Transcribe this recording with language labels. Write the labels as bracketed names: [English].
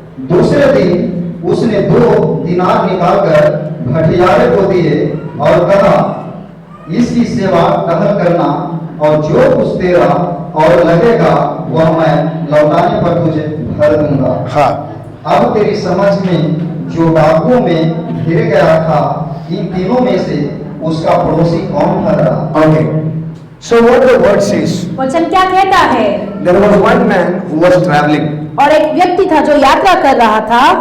[Hindi] दूसरे दिन उसने 2 दिनार निकालकर भटियारे को दिए और कहा, इसकी सेवा टहल करना, और जो कुछ तेरा और लगेगा वह मैं लौटाने पर तुझे भर दूंगा। हाँ। अब तेरी समझ में जो डाकुओं में घिर गया था, इन तीनों में से उसका पड़ोसी कौन ठहरा? [English] Okay. So what the word says? [Hindi] वचन क्या कहता है? [English] There was one man who was traveling, [Hindi] और एक व्यक्ति था जो यात्रा कर रहा था,